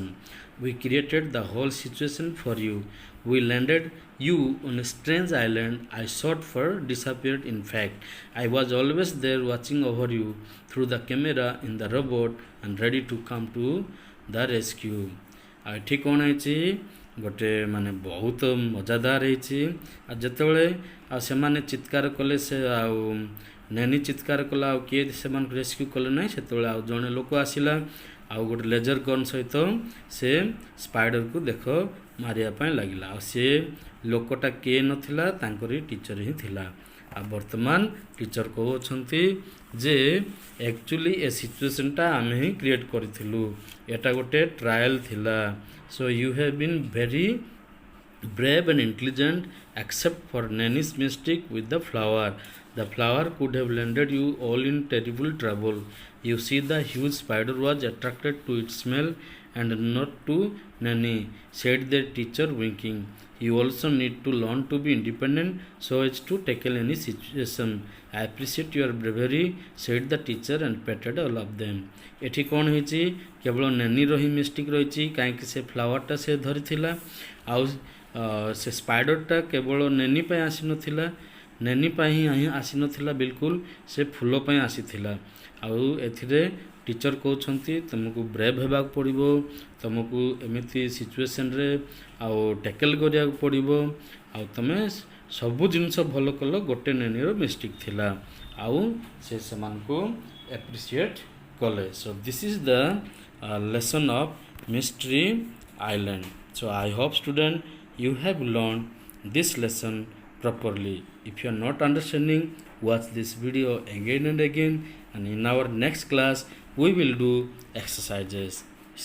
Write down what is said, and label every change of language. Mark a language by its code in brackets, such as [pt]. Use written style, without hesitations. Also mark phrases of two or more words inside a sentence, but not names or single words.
[en] We created the whole situation for you. We landed you on a strange island. I shot for disappeared. In fact, I was always there watching over you through the camera in the robot and ready to come to the rescue. [or] ଏଠି କ'ଣ ହେଇଛି ଗୋଟେ ମାନେ ବହୁତ ମଜାଦାର ହେଇଛି ଆଉ ଯେତେବେଳେ ଆଉ ସେମାନେ ଚିତ୍କାର କଲେ ସେ ଆଉ ନେନି ଚିତ୍କାର କଲା ଆଉ କିଏ ସେମାନଙ୍କୁ ରେସ୍କ୍ୟୁ କଲେ ନାହିଁ ସେତେବେଳେ ଆଉ ଜଣେ ଲୋକ ଆସିଲା ଆଉ ଗୋଟେ ଲେଜର ଗନ୍ ସହିତ ସେ ସ୍ପାଇଡରକୁ ଦେଖ ମାରିବା ପାଇଁ ଲାଗିଲା ଆଉ ସେ ଲୋକଟା କିଏ ନଥିଲା ତାଙ୍କରି ଟିଚର ହିଁ ଥିଲା ଆଉ ବର୍ତ୍ତମାନ ଟିଚର କହୁଛନ୍ତି ଯେ ଆକ୍ଚୁଆଲି ଏ ସିଚୁଏସନଟା ଆମେ ହିଁ କ୍ରିଏଟ୍ କରିଥିଲୁ ଏଟା ଗୋଟେ ଟ୍ରାଏଲ୍ ଥିଲା [en] so you have been very brave and intelligent except for Nanny's mistake with the flower. The flower could have landed you all in terrible trouble. You see, the huge spider was attracted to its smell and not to Nanny, said their teacher, winking. You also need to learn to be independent so as to tackle any situation. I appreciate your bravery, said the teacher and patted all of them. [or] ଏଠି କ'ଣ ହେଇଛି କେବଳ ନେନିର ହିଁ ମିଷ୍ଟେକ୍ ରହିଛି କାହିଁକି ସେ ଫ୍ଲାୱାରଟା ସେ ଧରିଥିଲା ଆଉ ସେ ସ୍ପାଇଡରଟା କେବଳ ନେନି ପାଇଁ ଆସିନଥିଲା ନେନି ପାଇଁ ହିଁ ଆସିନଥିଲା ବିଲକୁଲ ସେ ଫୁଲ ପାଇଁ ଆସିଥିଲା ଆଉ ଏଥିରେ ଟିଚର କହୁଛନ୍ତି ତୁମକୁ ବ୍ରେଭ୍ ହେବାକୁ ପଡ଼ିବ ତୁମକୁ ଏମିତି ସିଚୁଏସନରେ ଆଉ ଟ୍ୟାକେଲ୍ କରିବାକୁ ପଡ଼ିବ ଆଉ ତୁମେ ସବୁ ଜିନିଷ ଭଲ କଲ ଗୋଟେ ନେନିର ମିଷ୍ଟେକ୍ ଥିଲା ଆଉ ସେ ସେମାନଙ୍କୁ ଆପ୍ରିସିଏଟ୍ କଲେ [en] so this is the lesson of Mystery Island. So I hope student you have learned this lesson properly. If you are not understanding, watch this video again and again, and in our next class we will do exercises.